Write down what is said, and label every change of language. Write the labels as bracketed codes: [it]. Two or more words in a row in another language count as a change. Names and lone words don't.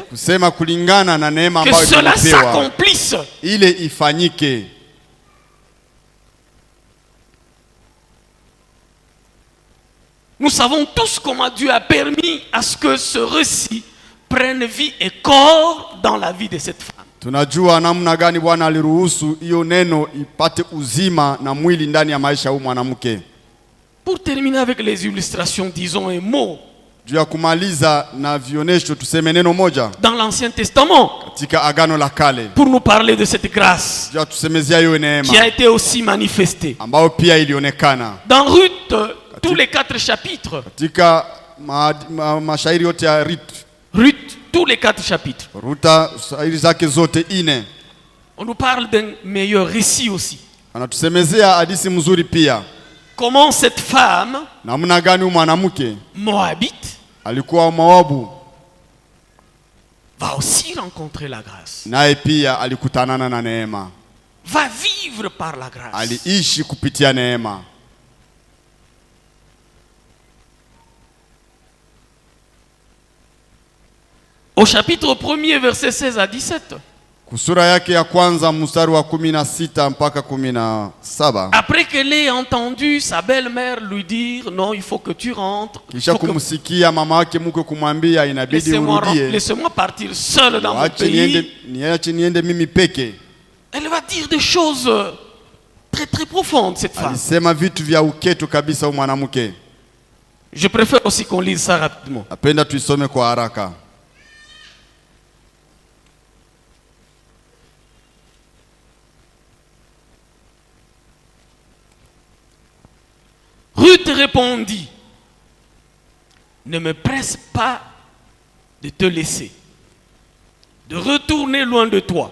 [sw] Kusema kulingana na neema ambayo nimepewa. [fr] Que cela s'accomplisse. [sw] Ile ifanyike. [fr] Nous savons tous comment Dieu a permis à ce que ce récit prenne vie et corps dans la vie de cette femme. [sw] Tunajua namna gani Bwana aliruhusu hiyo neno ipate uzima na mwili ndani ya maisha ya mwanamke. [fr] Pour terminer avec les illustrations, disons un mot. [sw] Juu ya kumaliza na vionesho tuseme neno moja. [fr] Dans l'Ancien Testament. [sw] Katika Agano la Kale. [fr] Pour nous parler de cette grâce. [sw] Juu ya tusemezea hiyo neema. [fr] Qui a été aussi manifestée. [sw] Ambao pia ilionekana. [fr] Dans Ruth, tous les 4 chapitres. [sw] Katika mashairi yote ya [fr] Ruth, tous les 4 chapitres. [sw] Ruta shairi zake zote 4. [fr] On nous parle d'un meilleur récit aussi. [sw] Anatusemezea hadithi mzuri pia. [fr] Comment cette femme, [sw] namna gani mwanamke [fr] Moabite, [sw] alikuwa Moabu, [fr] va aussi rencontrer la grâce. [sw] Naye pia alikutanana na neema. [fr] Va vivre par la grâce. [sw] Aliishi kupitia neema. [fr] Au chapitre 1er, verset 16 à 17. [sw] Kusura yake ya kwanza mstari wa 16 mpaka 17. [fr] Après qu'elle ait entendu sa belle-mère lui dire non, il faut que tu rentres. [sw] Kisha kumsikia mama yake mke kumwambia inabidi urudie. [fr] Laissez-moi partir seule dans mon pays. [sw] Niache niende mimi peke. [fr] Elle va dire des choses très très profondes, cette femme. [sw] Alisema vitu vya uketu kabisa mwanamke. [fr] Je préfère aussi qu'on lise ça rapidement. [sw] Napenda tuisome kwa haraka. [fr] Ruth répondit, ne me presse pas de te laisser, de retourner loin de toi.